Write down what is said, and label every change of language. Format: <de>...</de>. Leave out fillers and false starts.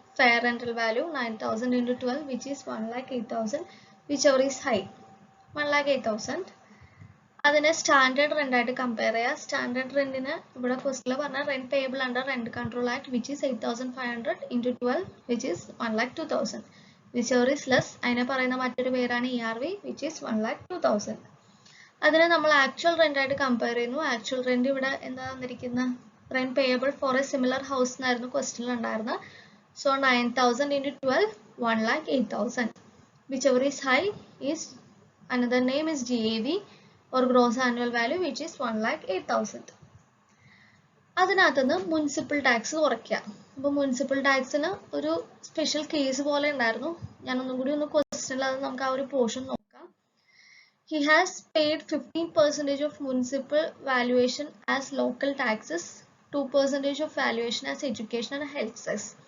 <en>Fair rental value 9,000 into 12 which is 1,08,000. whichever is high,</en> <ml>1,08,000. അതിനെ standard റെൻ്റായിട്ട് compare ചെയ്യുക. Standard റെൻറ്റിന് ഇവിടെ ഫസ്റ്റിൽ പറഞ്ഞ</ml> <en>Rent payable under rent control act which is 8,500 into 12 which is 1,02,000. whichever is less,</en> <ml>അതിനെ പറയുന്ന മറ്റൊരു പേരാണ് ERV</ml> <en>which is 1,02,000.</en> <ml>അതിനെ നമ്മൾ ആക്ച്വൽ റെൻ്റായിട്ട് കമ്പയർ ചെയ്യുന്നു. ആക്ച്വൽ റെന്റ് ഇവിടെ എന്താ തന്നിരിക്കുന്നത്,</ml> <en>rent payable for a similar house</en> <ml>എന്നായിരുന്നു ക്വസ്റ്റ്യനിൽ ഉണ്ടായിരുന്നത്.</ml> <en>So 9,000 into 12 1,08,000. whichever is high is another name is GAV or gross annual value which is 1,08,000.</en> <ml>അതിനകത്തുനിന്ന് മുനിസിപ്പൽ ടാക്സ് കുറയ്ക്കുക. അപ്പോൾ മുനിസിപ്പൽ ടാക്സിന് ഒരു സ്പെഷ്യൽ കേസ് പോലെ ഉണ്ടായിരുന്നു. ഞാനൊന്നും കൂടി ഒന്ന് ക്വസ്റ്റ്യനിൽ അത് നമുക്ക് ആ ഒരു പോർഷൻ നോക്കാം.</ml> <en>He has paid 15% of municipal valuation as local taxes, 2% of valuation as education and health cess.</en>